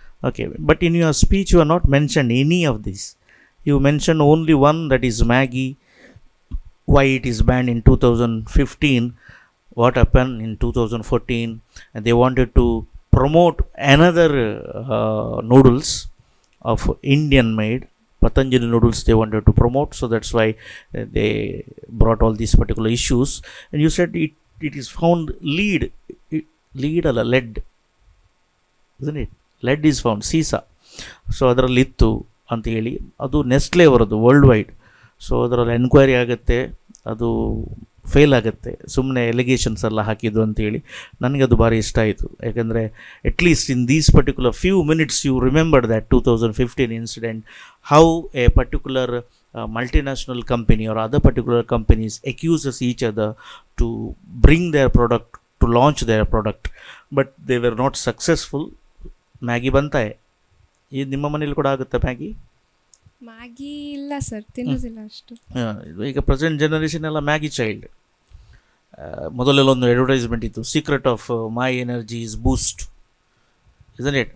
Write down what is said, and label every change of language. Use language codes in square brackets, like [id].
[en] Okay, but in your speech you are not mentioned any of this. You mentioned only one, that is Maggi, why it is banned in 2015, what happened in 2014, and they wanted to promote another noodles of Indian made, Patanjali noodles they wanted to promote, so that's why they brought all these particular issues. And you said it is found lead [kn] ಅಲ್ಲ, [en] Lead, isn't it? Lead is found, ಸೀಸಾ. [kn] So ಅದರಲ್ಲಿತ್ತು ಅಂತ ಹೇಳಿ, ಅದು Nestle ಅವರದ್ದು world wide. So ಅದರಲ್ಲಿ enquiry ಆಗುತ್ತೆ, ಅದು fail ಆಗುತ್ತೆ, ಸುಮ್ಮನೆ ಎಲಿಗೇಷನ್ಸ್ ಎಲ್ಲ ಹಾಕಿದ್ದು ಅಂತೇಳಿ. ನನಗದು ಭಾರಿ ಇಷ್ಟ ಆಯಿತು, ಯಾಕೆಂದರೆ [en] At least in these particular few minutes you remembered that 2015 incident, how a particular multinational company or other particular companies accuses each other to bring their product, to launch their product, but they were not successful. [kn] Maggi ಬಂತಾಯೆ, ಇದು ನಿಮ್ಮ ಮನೇಲಿ ಕೂಡ ಆಗುತ್ತೆ Maggi? ಇಲ್ಲ sir, ತಿನ್ನೋದಿಲ್ಲ ಅಷ್ಟು. ಈಗ present generation ಎಲ್ಲ ಮ್ಯಾಗಿ ಚೈಲ್ಡ್. ಮೊದಲೆಲ್ಲ ಒಂದು ಅಡ್ವರ್ಟೈಸ್ಮೆಂಟ್ ಇತ್ತು, [en] Secret of my energy is Boost, isn't it?